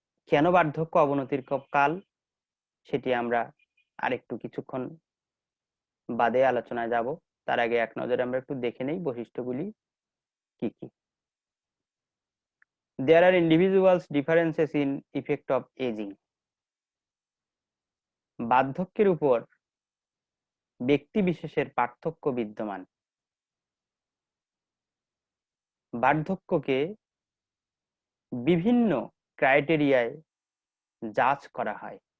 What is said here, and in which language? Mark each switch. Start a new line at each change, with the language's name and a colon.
Bangla: কেন বার্ধক্য অবনতির কাল, সেটি আমরা আরেকটু কিছুক্ষণ বাদে আলোচনায় যাব। তার আগে এক নজরে আমরা একটু দেখে নেই বৈশিষ্ট্যগুলি কি কি।
English: There are individuals differences in effect of aging.
Bangla: বার্ধক্যের উপর ব্যক্তি বিশেষের পার্থক্য বিদ্যমান। বার্ধক্যকে বিভিন্ন ক্রাইটেরিয়ায় জাজ করা হয়।